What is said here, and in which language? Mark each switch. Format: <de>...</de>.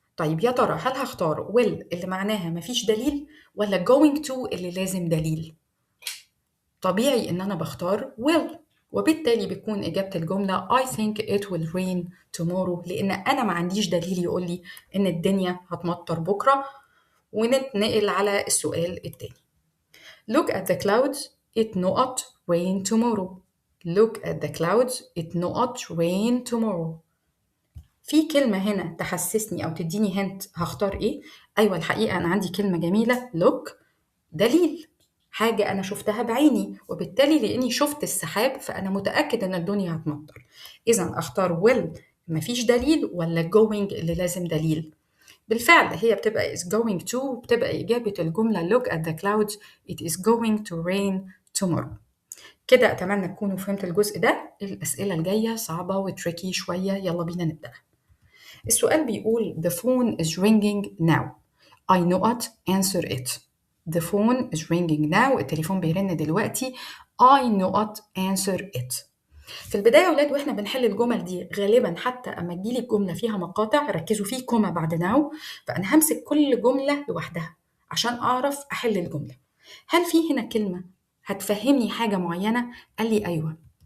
<ar>طيب يا ترى هل هختار will اللي معناها مفيش دليل ولا going to اللي لازم دليل؟ طبيعي إن أنا بختار will، وبالتالي بيكون إجابة الجملة</ar> <en>I think it will rain tomorrow،</en> <ar>لأن أنا ما عنديش دليل يقول لي إن الدنيا هتمطر بكرة، ونتنقل على السؤال التاني.</ar> <en>Look at the clouds, it not rain tomorrow. Look at the clouds, it not rain tomorrow.</en> <ar>في كلمة هنا تحسسني أو تديني هنت هختار إيه؟ أيوة الحقيقة أنا عندي كلمة جميلة look دليل، حاجة أنا شفتها بعيني، وبالتالي لأني شفت السحاب فأنا متأكد إن الدنيا هتمطر. إذا أختار will مفيش دليل ولا going اللي لازم دليل؟ بالفعل هي بتبقى is going to، وبتبقى إجابة الجملة</ar> <en>look at the clouds it is going to rain tomorrow.</en> <ar>كده أتمنى تكونوا فهمت الجزء ده. الأسئلة الجاية صعبة وتريكي شوية، يلا بينا نبدأ. السؤال بيقول</ar> <en>the phone is ringing now. I not answer it. The phone is ringing now.</en> <ar>التليفون بيرن دلوقتي.</ar> <en>I not answer it.</en> <ar>في البداية يا ولاد واحنا بنحل الجمل دي غالبا حتى اما تجيلي الجملة فيها مقاطع ركزوا فيه كوما بعد ناو، فأنا همسك كل جملة لوحدها عشان أعرف أحل الجملة. هل في هنا كلمة هتفهمني حاجة معينة؟ قال لي أيوة.</ar>